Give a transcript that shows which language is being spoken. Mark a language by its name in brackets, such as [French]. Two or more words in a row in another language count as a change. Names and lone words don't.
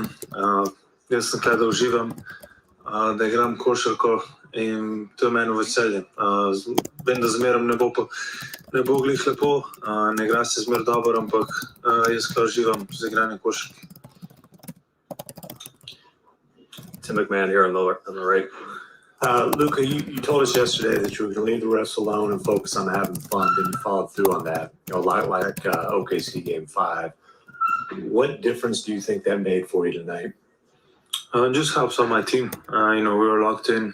[Slovenian] Jaz sem tukaj, da uživam, da igram košarko in to je meni veselje. Vem, da zmerom ne bo glih lepo, ne igra se zmer dobro, ampak jaz tukaj uživam z igranjem košarke. [English] Tim McMahon here on the right. Luka, you told us yesterday that you were going to leave the refs alone and focus on having fun, and you followed through on that. Like OKC Game 5. What difference do you think that made for you tonight? It just helps on my team. We were locked in.